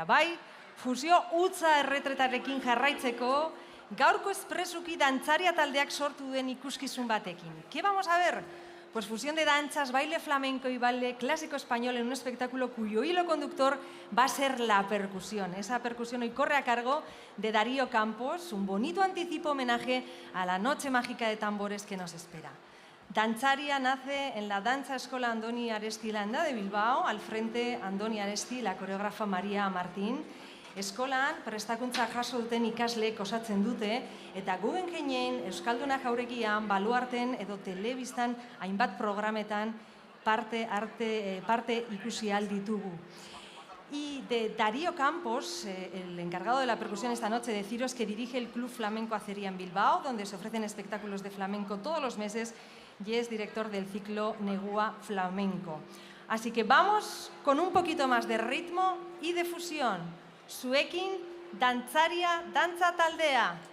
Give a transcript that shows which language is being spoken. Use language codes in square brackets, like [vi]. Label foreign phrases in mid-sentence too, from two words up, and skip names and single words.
[eu] Bai, fusio utza erretretarekin jarraitzeko, gaurko espresuki dantzaria taldeak sortu duen ikuskizun batekin. [es] ¿Qué vamos a ver? Pues fusión de danzas, baile flamenco y baile clásico español en un espectáculo cuyo hilo conductor va a ser la percusión. Esa percusión hoy corre a cargo de Darío Campos, un bonito anticipo homenaje a la noche mágica de tambores que nos espera. Dantzaria nace en la Danza Eskola Andoni Aresti Landa de Bilbao, al frente Andoni Aresti, la coreógrafa María Martín. [eu] Eskolan prestakuntza jaso duten ikasleek osatzen dute eta Guggenheimen, Euskalduna Jauregian, Baluarten edo telebistan hainbat programetan parte ikusi ahal ditugu. [es] Y de Darío Campos, el encargado de la percusión esta noche, deciros que dirige el Club Flamenco Acería en Bilbao, donde se ofrecen espectáculos de flamenco todos los meses, y es director del ciclo Negua Flamenco. Así que vamos con un poquito más de ritmo y de fusión. [eu] Zuekin, dantzaria, dantza taldea.